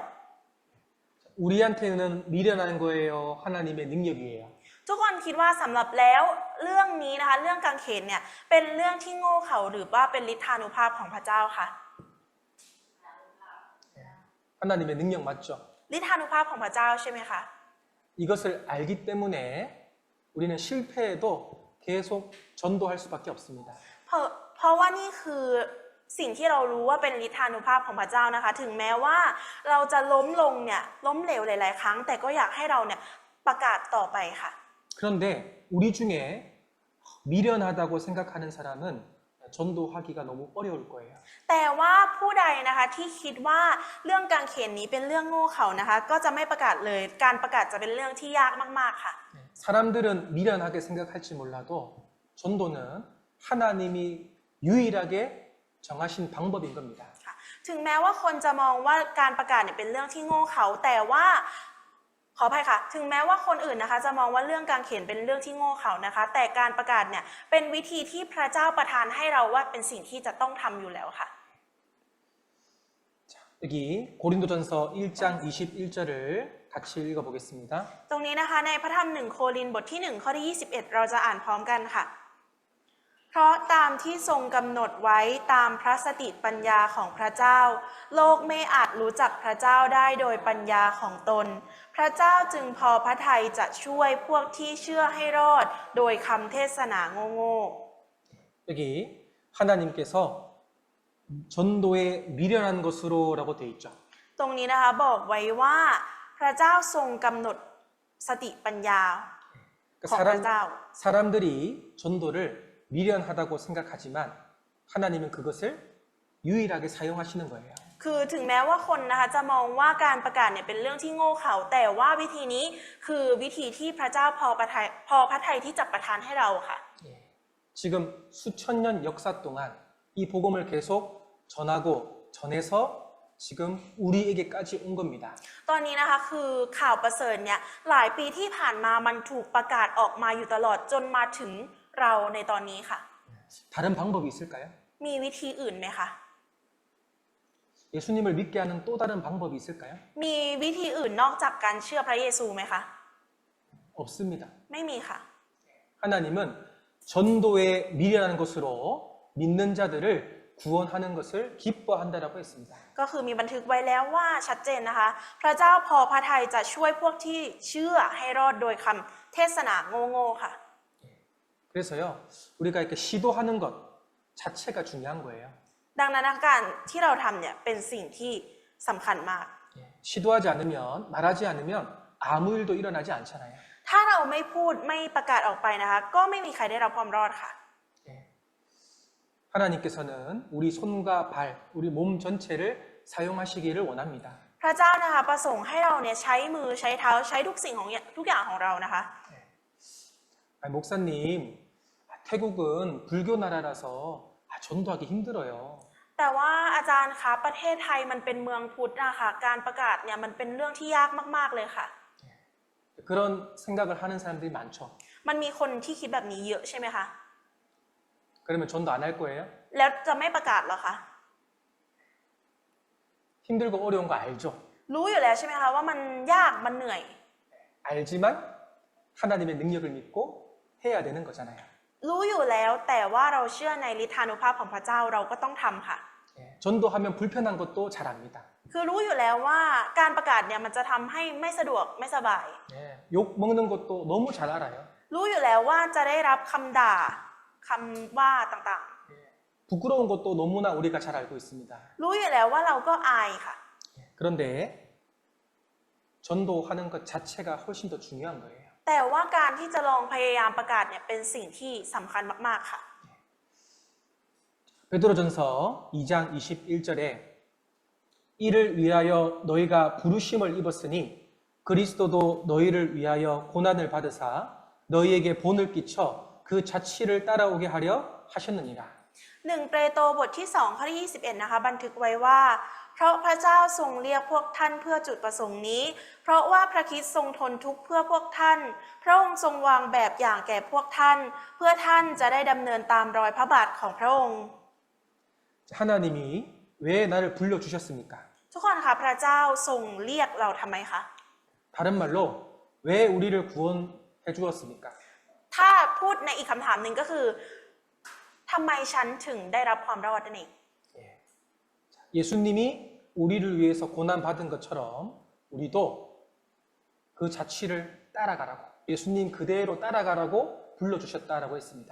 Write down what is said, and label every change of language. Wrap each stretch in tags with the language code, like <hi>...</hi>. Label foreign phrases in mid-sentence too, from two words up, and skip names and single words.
<ko>우리한테는 미련한 거예요. 하나님의 능력이에요.</ko> <th>ทุกคนคิดว่าสำหรับแล้วเรื่องนี้นะคะเรื่องกางเขนเนี่ยเป็นเรื่องที่โง่เขลาหรือว่าเป็นฤทธานุภาพของพระเจ้าค่ะ</th> <ko>하나님의 능력 맞죠?</ko> <th>ฤทธานุภาพของพระเจ้าใช่ไหมคะ</th> <ko>이것을 알기 때문에 우리는 실패해도 계속 전도할 수밖에 없습니다.</ko> <th>เพราะว่านี่คือสิ่งที่เรารู้ว่าเป็นฤทธานุภาพของพระเจ้านะคะ ถึงแม้ว่าเราจะล้มลงเนี่ยล้มเหลวหลายๆครั้ง แต่ก็อยากให้เราเนี่ยประกาศต่อไปค่ะ</th> <ko>그런데 우리 중에 미련하다고 생각하는 사람은 전도하기가 너무 어려울 거예요.</ko> <th>แต่ว่าผู้ใดนะคะที่คิดว่าเรื่องกางเขนนี้เป็นเรื่องโง่เขลานะคะ ก็จะไม่ประกาศเลยการประกาศจะเป็นเรื่องที่ยากมากๆค่ะ</th> <ko>사람들은 미련하게 생각할지 몰라도 전도는 하나님이 유일하게 정하신 방법인 겁니다.</ko> <th>ค่ะถึงแม้ว่าคนจะมองว่าการประกาศเนี่ยเป็นเรื่องที่โง่เขลาแต่ว่าขออภัยค่ะถึงแม้ว่าคนอื่นนะคะจะมองว่าเรื่องการเขียนเป็นเรื่องที่โง่เขลานะคะ แต่การประกาศเนี่ยเป็นวิธีที่พระเจ้าประทานให้เราว่าเป็นสิ่งที่จะต้องทำอยู่แล้วค่ะ</th> <ko>여기 고린도전서 1장 21절을 같이 읽어보겠습니다.</ko> <th>ตรงนี้นะคะในพระธรรม1 โครินธ์บทที่ 1 ข้อที่ 21 เราจะอ่านพร้อมกันค่ะ เพราะตามที่ทรงกำหนดไว้ตามพระสติปัญญาของพระเจ้า โลกไม่อาจรู้จักพระเจ้าได้โดยปัญญาของตน พระเจ้าจึงพอพระทัยจะช่วยพวกที่เชื่อให้รอดโดยคำเทศนาโง่</th> <ko>여기 하나님께서 전도에 미련한 것으로라고 되어 있죠.</ko> <th>ๆตรงนี้นะคะบอกไว้ว่าพระเจ้าทรงกำหนดสติปัญญา</th> <ko>그러니까</ko> <th>ของพระเจ้า</th> <ko>사람들이 전도를 미련하다고 생각하지만 하나님은 그것을 유일하게 사용하시는 거예요.</ko> <th>คือถึงแม้ว่าคนนะคะจะมองว่าการประกาศเนี่ยเป็นเรื่องที่โง่เขลาแต่ว่าวิธีนี้คือวิธีที่พระเจ้าพอพระทัยที่จะประทานให้เราค่ะ</th> <ko>지금 수천 년 역사 동안 이 복음을 계속 전하고 전해서 지금 우리에게까지 온 겁니다.</ko> <th>ตอนนี้นะคะคือข่าวประเสริฐเนี่ยหลายปีที่ผ่านมามันถูกประกาศออกมาอยู่ตลอดจนมาถึงเราในตอนนี้ค่ะ</th> <ko>다른 방법이 있을까요?</ko> <th>มีวิธีอื่นไหมคะ</th> <ko>예수님을 믿게 하는 또 다른 방법이 있을까요?</ko> <th>มีวิธีอื่นนอกจากการเชื่อพระเยซูไหมคะ</th> <ko>없습니다.</ko> <th>ไม่มีค่ะ</th> <ko>하나님은 전도에 미련한 것으로 믿는 자들을 구원하는 것을 기뻐한다라고 했습니다.</ko> <th>ก็คือมีบันทึกไว้แล้วว่าชัดเจนนะคะ พระเจ้าพอพระทัยจะช่วยพวกที่เชื่อให้รอดโดยคำเทศนาโง่ๆค่ะ</th> <ko>그래서요, 우리가 이렇게 시도하는 것 자체가 중요한 거예요.</ko> <th>ดังนั้นการที่เราทำเนี่ยเป็นสิ่งที่สำคัญมาก</th> <ko>시도하지 않으면, 말하지 않으면 아무 일도 일어나지 않잖아요.</ko> <th>ถ้าเราไม่พูดไม่ประกาศออกไปนะคะ ก็ไม่มีใครได้รับความรอดค่ะ</th> <ko>하나님께서는 우리 손과 발, 우리 몸 전체를 사용하시기를 원합니다.</ko> <th>พระเจ้านะคะประสงค์ให้เราเนี่ยใช้มือใช้เท้าใช้ทุกสิ่งของทุกอย่างของเรานะคะ</th> <ko>목사님, 태국은 불교 나라라서 전도하기 힘들어요.</ko> <th>แต่ว่าอาจารย์คะประเทศไทยมันเป็นเมืองพุทธนะคะการประกาศเนี่ยมันเป็นเรื่องที่ยากมากๆเลยค่ะ</th> <ko>그런 생각을 하는 사람들이 많죠.</ko> <th>มันมีคนที่คิดแบบนี้เยอะใช่ไหมคะ</th> <ko>그러면 전도 안 할 거예요?</ko> <th>แล้วจะไม่ประกาศเหรอคะ</th> <ko>힘들고 어려운 거 알죠?</ko> <th>รู้อยู่แล้วใช่ไหมคะว่ามันยากมันเหนื่อย</th> <ko>알지만 하나님의 능력을 믿고 해야 되는 거잖아요.</ko> <th>รู้อยู่แล้วแต่ว่าเราเชื่อในฤทธานุภาพของพระเจ้าเราก็ต้องทำค่ะ</th> <ko>전도하면 불편한 것도 잘 압니다.</ko> <th>คือรู้อยู่แล้วว่าการประกาศเนี่ยมันจะทำให้ไม่สะดวกไม่สบาย</th> <ko>욕 먹는 것도 너무 잘 알아요.</ko> <th>รู้อยู่แล้วว่าจะได้รับคำด่าคำว่าต่าง</th> <ko>부끄러운 것도 너무나 우리가 잘 알고 있습니다.</ko> <th>ๆ รู้อยู่แล้วว่าเราก็อายค่ะ</th> <ko>그런데 전도하는 것 자체가 훨씬 더 중요한 거예요.</ko> <th>แต่ว่าการที่จะลองพยายามประกาศเนี่ยเป็นสิ่งที่สำคัญมากๆค่ะ</th> <ko>베드로전서 2장 21절에 이를 위하여 너희가 부르심을 입었으니 그리스도도 너희를 위하여 고난을 받으사 너희에게 본을 끼쳐 그 자취를 따라오게 하려 하셨느니라.</ko> <th>1 เปโตรบทที่2ข้อที่21นะคะบันทึกไว้ว่าเพราะพระเจ้าทรงเรียกพวกท่านเพื่อจุดประสงค์นี้เพราะว่าพระคริสต์ทรงทนทุกข์เพื่อพวกท่านพระองค์ทรงวางแบบอย่างแก่พวกท่านเพื่อท่านจะได้ดำเนินตามรอยพระบาทของพระองค์</th> <ko>하나님이 왜 나를 불러주셨습니까?</ko> <th>ทุกคนคะพระเจ้าทรงเรียกเราทำไมคะ</th> <ko>다른 말로 왜 우리를 구원해 주었습니까?</ko> <th>ถ้าพูดในอีกคำถามหนึ่งก็คือทำไมฉันถึงได้รับความรอดนั่นเอง</th> <ko>예수님이 우리를 위해서 고난 받은 것처럼 우리도 그 자취를 따라가라고 예수님 그대로 따라가라고 불러주셨다라고 했습니다.</ko>